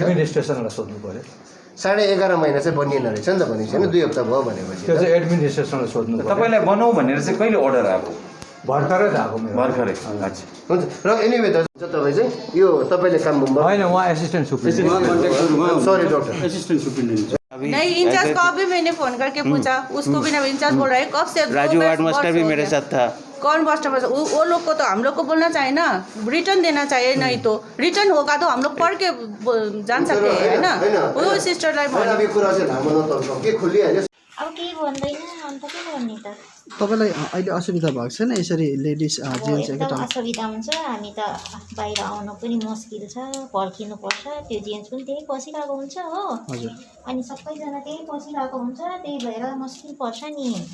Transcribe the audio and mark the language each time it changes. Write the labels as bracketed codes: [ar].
[ne] एडमिनिस्ट्रेसनलाई सोध्नु पर्यो। 11.5 महिना चाहिँ बनिएन रहेछ नि त भनेपछि होइन, 2 हप्ता भयो भनेपछि त्यो चाहिँ एडमिनिस्ट्रेसनलाई सोध्नु पर्यो। तपाईँलाई बनाऊ भनेर चाहिँ कहिले अर्डर आएको? भर्खरै आएको मेरो। भर्खरै। अच्छा हुन्छ। र एनिवे दाजु तपाईँ चाहिँ यो तपाईँले काम होइन, उहाँ assistant superintendent. Sorry doctor, assistant superintendent [hi] नहीं, इंचार्ज को भी मैंने फोन करके पूछा, उसको भी ना इंचार्ज बोल रहा है कब से। राजू वार्ड मास्टर भी मेरे साथ था। कौन मास्टर? वो लोग को तो हम लोग को बोलना चाहिए ना, रिटर्न देना चाहिए, नहीं तो रिटर्न होगा तो हम लोग पढ़ के जान सकते हैं है ना। [ne] वो सिस्टरलाई अभी कुरा चाहिँ लामो नतर्फ के खोलिहाल्यो। अब केही भन्दैन अन्त के गर्ने त? तपाईँलाई अहिले असुविधा भएको छैन यसरी लेडिज जेन्ट्स एकदम असुविधा हुन्छ। हामी त बाहिर आउनु पनि मुस्किल छ, पर्खिनु पर्छ। त्यो जेन्ट्स पनि त्यही बसिरहेको हुन्छ हो, हजुर। अनि सबैजना त्यही बसिरहेको हुन्छ, त्यही भएर मुस्किल पर्छ नि।